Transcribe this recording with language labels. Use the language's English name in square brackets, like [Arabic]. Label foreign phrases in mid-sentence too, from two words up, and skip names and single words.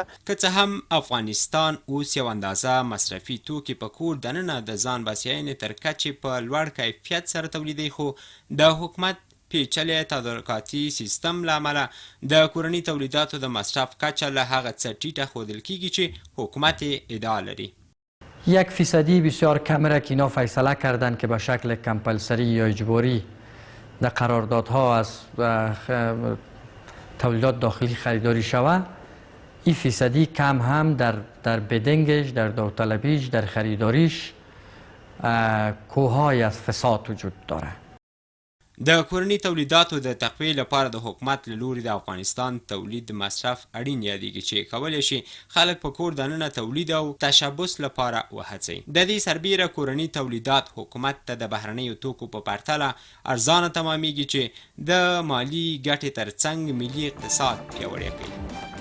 [Pashto] که څه هم افغانستان اوس یو اندازه مصرفي توکي په کور دننه د ځان بسیاینې تر کچې په لوړ کیفیت سره تولیدوي، خو د حکومت پیچلی تدارکاتي سیستم له امله د کورني تولیداتو د مصرف کچه له هغه څه ټیټه ښودل کیږي چې حکومت ادعا لري. [Persian] 1% بسیار کم را که اینا فیصله کردن که به شکل کمپلسری یا اجباری در قراردادها از تولیدات داخلی خریداری شود، این فیصدی کم هم در بدنگش، در داوطلبیش، در خریداریش کوههای از فساد وجود داره. [Pashto] د کورني تولیداتو د تقویې لپاره د حکومت له لوري د افغانستان تولید مصرف اړین یادېږي چې کولی شي خلک په کور دننه تولید او تشبث لپاره وهڅوي. د دې سربیره کورني تولیدات حکومت ته د بهرنیو توکو په پرتله ارزانه تمامیږي چې د مالی ګټې ترڅنګ ملي اقتصاد پیاوړی کوي.